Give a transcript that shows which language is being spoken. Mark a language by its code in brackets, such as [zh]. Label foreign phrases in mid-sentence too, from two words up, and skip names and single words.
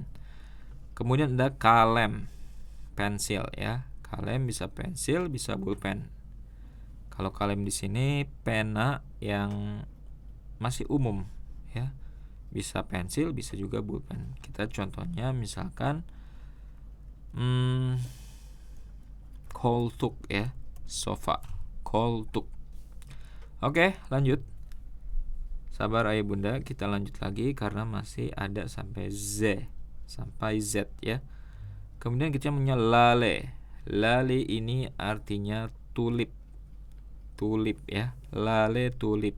[id] Kemudian ada kalem, pensil ya. Kalem bisa pensil, bisa pulpen. Kalau kalem di sini pena yang masih umum ya. Bisa pensil, bisa juga pulpen. Kita contohnya misalkan koltuk ya, sofa, koltuk. Oke, lanjut. Sabar ayah bunda, kita lanjut lagi karena masih ada sampai Z ya. Kemudian kita punya lale. Lale ini artinya tulip. Tulip ya, lale tulip.